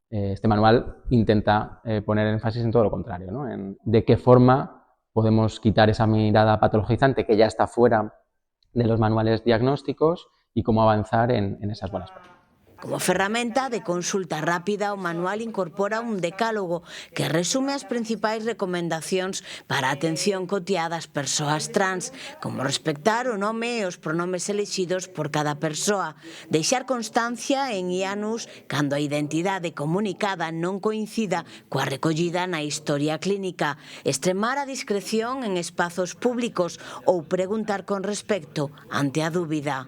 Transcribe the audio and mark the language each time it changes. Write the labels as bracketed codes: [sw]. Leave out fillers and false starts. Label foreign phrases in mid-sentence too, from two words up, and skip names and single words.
[es] Este manual intenta poner énfasis en todo lo contrario, ¿no? En de qué forma podemos quitar esa mirada patologizante que ya está fuera de los manuales diagnósticos y cómo avanzar en esas buenas prácticas. [gl] Como ferramenta de consulta rápida, o manual incorpora un decálogo que resume as principais recomendacións para a atención cotiá das persoas trans, como respectar o nome e os pronomes elixidos por cada persoa, deixar constancia en IANUS cando a identidade comunicada non coincida coa recollida na historia clínica, extremar a discreción en espazos públicos ou preguntar con respecto ante a dúbida.